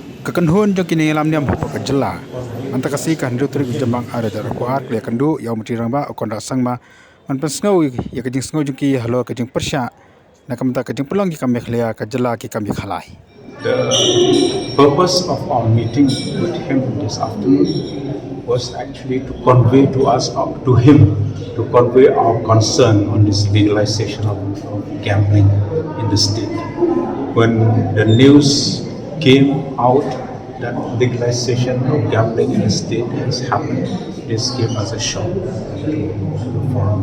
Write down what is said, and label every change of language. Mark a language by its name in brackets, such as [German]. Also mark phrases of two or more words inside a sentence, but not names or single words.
[Khasi] Kekenhun jong kini lam Niam ke Jylla. Antakasi kan rutrik jembang ada kuat Ïakynduh yang mesti ramba okonda sangma man pensngau ya kejing sngau jong ki Halor kejing persya na kamta kejing pelong ki kami khlia ke Jylla ki kami Ïakhalai. [English] The purpose of our meeting with him this afternoon was actually to convey to convey our concern on this legalization of gambling in the state. When the news came out that legalization of gambling in the state has happened, this gave us a shock to the forum.